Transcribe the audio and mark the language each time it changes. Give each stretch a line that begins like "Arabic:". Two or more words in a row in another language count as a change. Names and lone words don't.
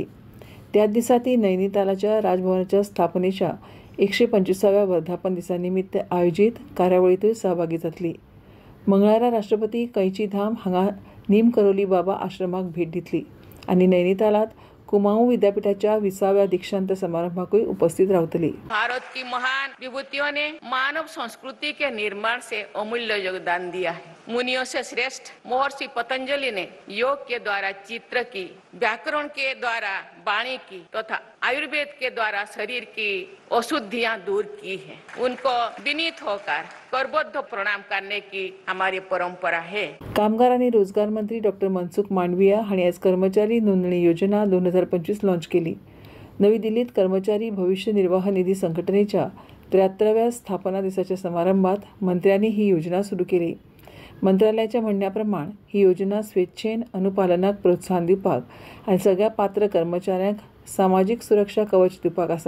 Konkani: त्याच दिसा ती नैनितालाच्या राजभवनाच्या स्थापनेच्या 125व्या वर्धापन दिसा निमित्त आयोजीत कार्यावळींतूय सहभागी जातली. मंगळारा राष्ट्रपती कैची धाम हांगा नीम करोली बाबा आश्रमाक भेट दितली आनी नैनितालात कुमाऊं विद्यापीठाच्या 20व्या दीक्षांत समारंभाकूय उपस्थित रावतली.
Hindi: भारत की महान विभूतियों ने मानव संस्कृति के निर्माण से अमूल्य योगदान दिया है. मुनियों से श्रेष्ठ महर्षि पतंजलि ने योग के द्वारा चित्र की, व्याकरण के द्वारा वाणी की तथा आयुर्वेद के द्वारा शरीर की अशुद्धियां दूर की है. उनको विनीत होकर करबद्ध प्रणाम करने की हमारी परंपरा है.
Konkani: कामगार आणि रोजगार मंत्री डॉ. मनसुख मांडविया हांणी आयज कर्मचारी नोंदणी योजना 2025 लॉन्च केली. नवी दिल्लीत कर्मचारी भविष्य निर्वाह निधी संघटनेच्या 73व्या स्थापना दिसाच्या समारंभात मंत्र्यांनी ही योजना सुरू केली. मंत्रालयाच्या म्हणण्याप्रमाण ही योजना स्वेच्छेन अनुपालनाक प्रोत्साहन दिवपाक आनी सगळ्या पात्र कर्मचाऱ्यांक सामाजीक सुरक्षा कवच दिवपाक आसा.